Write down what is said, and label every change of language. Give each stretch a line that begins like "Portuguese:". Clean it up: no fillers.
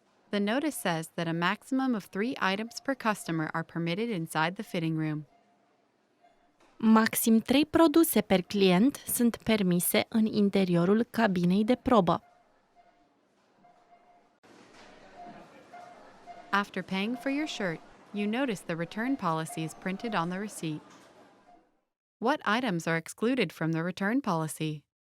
English: The notice says that a maximum of 3 items per customer are permitted inside the fitting room.
Romanian: Maxim 3 produse per client sunt permise în interiorul cabinei de probă.
English: After paying for your shirt, you notice the return policies printed on the receipt. What items are excluded from the return policy?